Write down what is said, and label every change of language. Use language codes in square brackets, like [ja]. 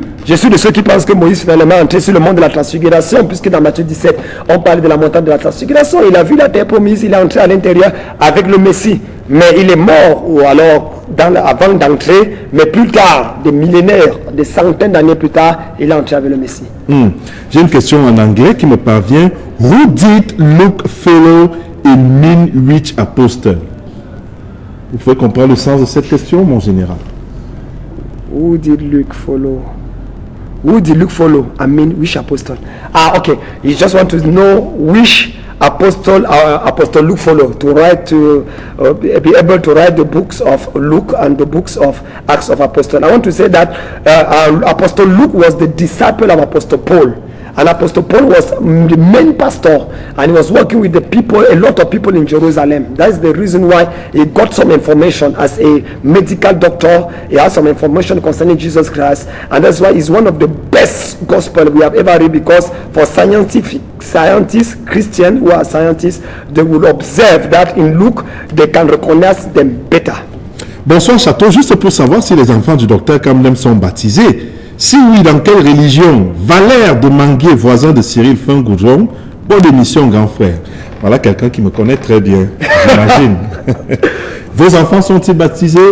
[fr] Je suis de ceux qui pensent que Moïse finalement est entré sur le monde de la transfiguration, puisque dans Matthieu 17, on parle de la montagne de la transfiguration. Il a vu la terre promise, il est entré à l'intérieur avec le Messie. Mais il est mort, ou alors avant d'entrer, mais plus tard, des millénaires, des centaines d'années plus tard, il est entré avec le Messie. J'ai une question en anglais qui me parvient. [en] Who did Luke follow in mean which apostle? [fr] Vous pouvez comprendre le sens de cette question, mon général? [en] Who did Luke follow? Who did Luke follow? I mean, which apostle? Okay. You just want to know which apostle Apostle Luke follow to write to be able to write the books of Luke and the books of Acts of Apostles. I want to say that Apostle Luke was the disciple of Apostle Paul. And Apostle Paul was the main pastor, and he was working with the people, a lot of people in Jerusalem. That's the reason why he got some information as a medical doctor. He has some information concerning Jesus Christ, and that's why he's one of the best gospel we have ever read, because for scientists, Christians who are scientists, they will observe that in Luke, they can recognize them better. [fr] Bonsoir Château, juste pour savoir si les enfants du docteur Kamlem sont baptisés. Si oui, dans quelle religion? Valère de Manguier, voisin de Cyril Fin-Goudron. Bonne émission, grand frère. Voilà quelqu'un qui me connaît très bien, j'imagine. Vos enfants sont-ils baptisés?